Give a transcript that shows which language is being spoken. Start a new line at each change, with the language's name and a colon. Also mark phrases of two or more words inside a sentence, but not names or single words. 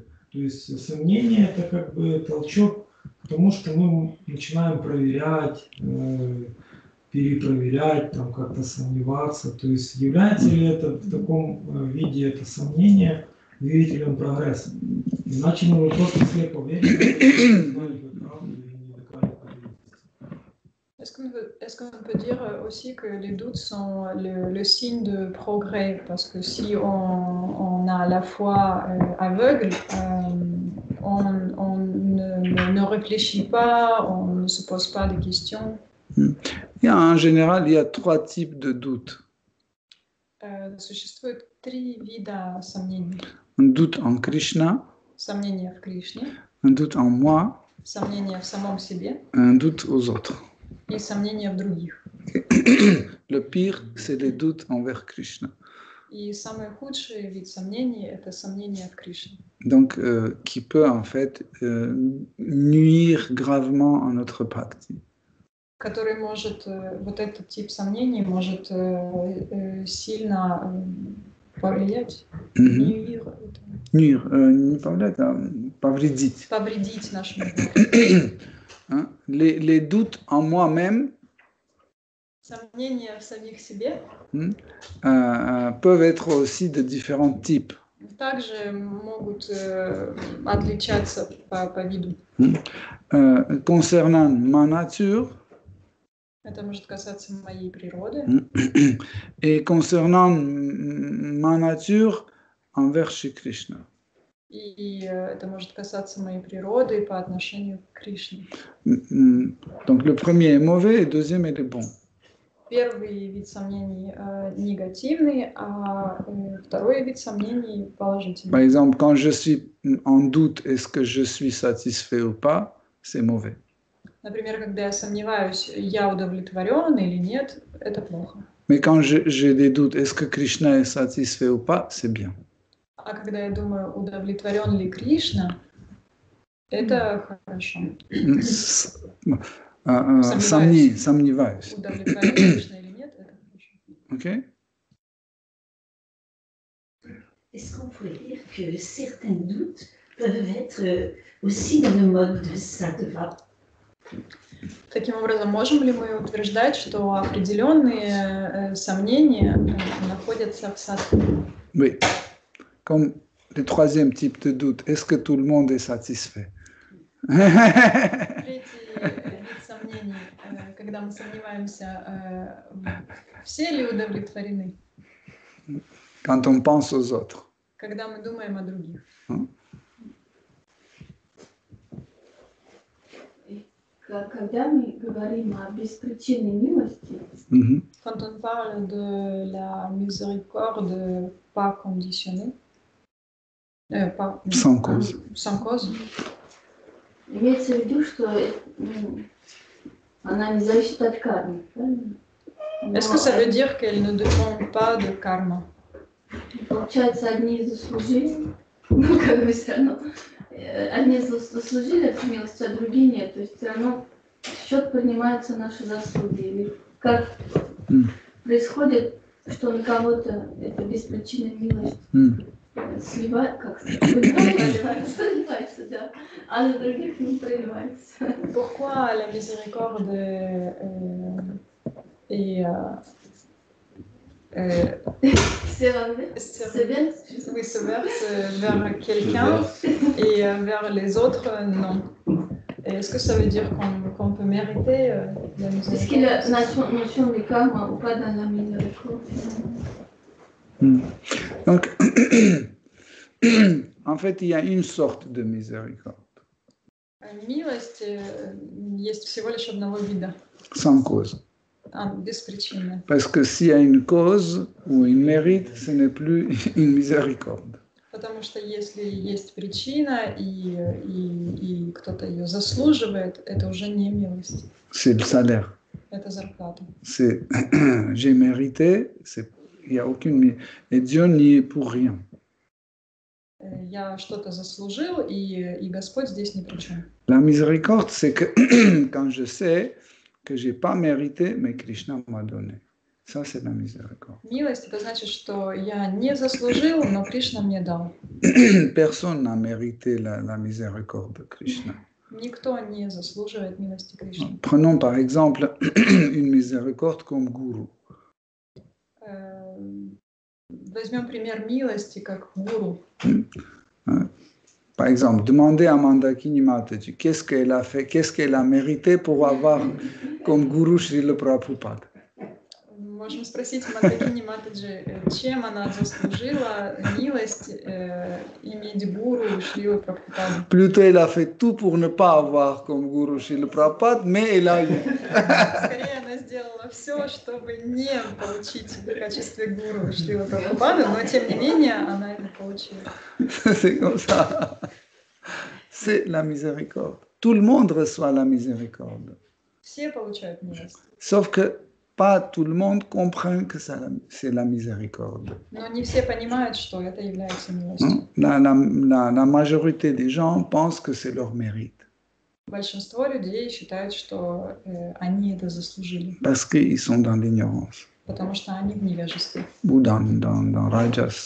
Russian: То есть, сомнение – это как бы толчок к тому, что мы начинаем проверять, перепроверять, там как-то сомневаться. То есть, является ли это в таком виде это сомнение двигателем прогресса? Иначе мы просто слепо верим,
French: Est-ce qu'on peut dire aussi que les doutes sont le signe de progrès? Parce que si on a la foi aveugle, on ne réfléchit pas, on ne se pose pas de questions. En général, il y a 3 types de doutes.
Russian: Существует 3 вида сомнений.
French: Un doute en Krishna,
Russian: Сомнение в Кришне,
French: un doute en moi,
Russian: сомнение в самом себе
French: un doute aux autres.
Russian: и сомнение в других.
French: Le pire, c'est les doutes envers Krishna.
Russian: И самый худший вид сомнений – это сомнение в Кришне.
French: Donc, qui peut en fait nuire gravement à notre bhakti.
Russian: Который может, вот этот тип сомнений может сильно повлиять, повредить нашему
French: Les doutes en moi-même
Russian: сомнения в самих себе
French: peuvent être aussi de différents types.
Russian: Также могут отличаться по виду.
French: Concernant ma nature,
Russian: это может касаться моей природы.
French: Et concernant ma nature envers Shri Krishna.
Russian: И это может касаться моей природы по отношению к Кришне.
French: Donc le premier est mauvais et le deuxième est bon.
Russian: Первый вид сомнений негативный, а второй вид сомнений положительный.
French: Par exemple, quand je suis en doute, est-ce que je suis satisfait ou pas, c'est mauvais.
Russian: Например, когда я сомневаюсь, я удовлетворен или нет, это плохо.
French: Mais quand j'ai des doutes, est-ce que Krishna est satisfait ou pas, c'est bien.
Russian: А когда я думаю, удовлетворен ли Кришна, это хорошо. Сомневаюсь. Удовлетворен Кришна или нет, это хорошо.
French: Ok? Est-ce qu'on pourrait dire que certains doutes peuvent être aussi dans le mode de sattva?
Russian: Таким образом, можем ли мы утверждать, что определенные сомнения находятся в саттве?
French: Oui. Comme le troisième type de doute, est-ce que tout le monde est satisfait?
Russian: Третий вид сомнений, когда мы сомневаемся, все ли удовлетворены?
French: Quand on pense aux autres.
Russian: Когда мы думаем о других. Когда мы говорим о беспричинной милости,
French: quand on parle de la miséricorde pas conditionnée, sans cause. Sans cause.
Russian: Имеется в виду, что она не зависит от кармы, правильно?
French: Est-ce que ça veut dire qu'elle ne dépend pas de karma?
Russian: получается, одни заслужили, ну, как бы все равно, одни заслужили эту милость, а другие нет. То есть все равно в счет принимаются наши заслуги. Или как происходит, что на кого-то это беспричинная милость сливает, как проливается, да, а на других не проливается.
French: Pourquoi la miséricorde est se verse vers quelqu'un et vers les autres, non. Et est-ce que ça veut dire qu'on peut mériter la miséricorde? Est-ce que la notion de karma ou pas dans la miséricorde? Donc, en fait, il y a une sorte de miséricorde.
Russian: Милость есть всего лишь одного вида.
French: Sans cause.
Russian: Беспричинная.
French: Parce que s'il y a une cause ou une mérite, ce n'est plus une miséricorde.
Russian: Потому что если есть причина и кто-то ее заслуживает, это уже не милость.
French: C'est le salaire.
Russian: Это зарплата.
French: C'est j'ai mérité, il n'y a aucune... Et Dieu n'y est pour rien.
Russian: Я что-то заслужил, и Господь здесь ни при чем.
French: La miséricorde, c'est que quand je sais que je n'ai pas mérité, mais Krishna m'a donné. Ça, c'est la miséricorde.
Russian: Милость, это значит, что я не заслужил, но Кришна мне дал.
French: Personne n'a mérité la miséricorde de Krishna.
Russian: Никто не заслуживает милости Кришны.
French: Prenons par exemple une miséricorde comme gourou.
Russian: Возьмем пример милости как гуру.
French: Par exemple, demandez à Mandakini Mataji qu'est-ce qu'elle a fait, qu'est-ce qu'elle a mérité pour avoir comme gourou Srila Prabhupada.
Russian: Можем спросить Мандакини Матаджи, чем она заслужила милость иметь гуру Шрилы Прабхупады.
French: Plutôt, elle a fait tout pour ne pas avoir comme gourou Srila Prabhupada, mais elle a eu.
Russian: Скорее, она сделала все, чтобы не получить в качестве гуру Шрилы Прабхупады, но тем не менее, она это получила.
French: C'est comme ça. C'est la miséricorde. Tout le monde reçoit la miséricorde.
Russian: Все получают милость.
French: Sauf que pas tout le monde comprend que c'est la miséricorde.
Russian: Но не все понимают, что это является милостью.
French: La majorité des gens pensent que c'est leur mérite.
Russian: Большинство людей считают, что они это заслужили.
French: Parce qu'ils sont dans l'ignorance.
Russian: Потому что они в невежестве.
French: Ou dans Rajas.